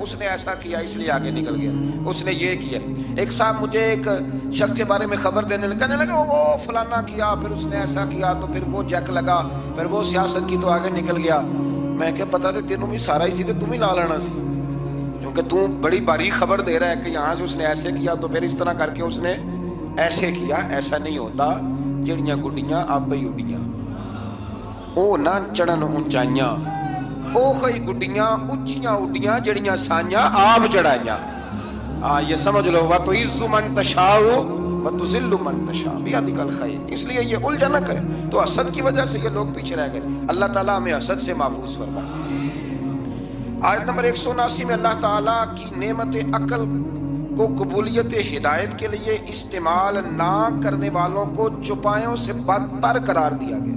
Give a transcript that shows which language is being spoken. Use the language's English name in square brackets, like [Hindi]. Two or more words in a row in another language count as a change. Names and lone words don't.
[Urdu] اس نے ایسا کیا اس لیے آگے نکل گیا، اس نے یہ کیا۔ ایک صاحب مجھے ایک شخص کے بارے میں خبر دینے لگا، کہنے لگا وہ فلانا کیا، پھر اس نے ایسا کیا، تو پھر وہ جیک لگا، پھر وہ سیاست کی، تو آگے نکل گیا۔ [Punjabi] میں کہ پتا تھے تینوں بھی سارا ہی سی، [Urdu] تو تم ہی لا لینا سی، کیونکہ تم بڑی باریک خبر دے رہا ہے کہ یہاں سے اس نے ایسے کیا، تو پھر اس طرح کر کے اس نے ایسے کیا۔ [Punjabi] ایسا نہیں ہوتا، جڑیاں گڈیاں آپ ہی اڈیاں، او نہ چڑھن اونچائیاں، او خی گڈیاں اچیاں اڈیاں، جڑیاں سائیاں آپ چڑھائیاں۔ [Urdu] یہ سمجھ لو، [Arabic] وَتُعِزُّ مَن تَشَاءُ وَتُذِلُّ مَن تَشَاءُ بِيَدِكَ الْخَيْرُ۔ [Urdu] اس لیے یہ الجھن نہ کرے۔ تو حسد کی وجہ سے یہ لوگ پیچھے رہ گئے۔ اللہ تعالیٰ ہمیں حسد سے محفوظ فرمائے۔ آیت نمبر 179 میں اللہ تعالیٰ کی نعمت عقل کو قبولیت ہدایت کے لیے استعمال نہ کرنے والوں کو چوپایوں سے بدتر قرار دیا گیا۔